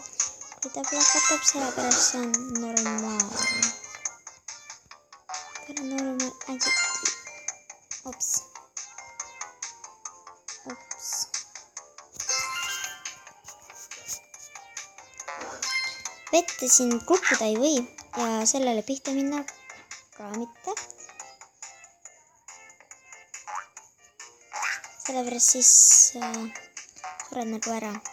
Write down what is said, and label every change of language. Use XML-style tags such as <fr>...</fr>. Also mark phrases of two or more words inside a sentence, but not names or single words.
<et>Kui ta plahvatab, sellepärast see on normaalne.</et> <en>Paranormal activity. Ops. Ops.</en> <et>Vette siin kukkuda ei või ja sellele pihta minna ka mitte. Sellepärast siis sured nagu ära.</et>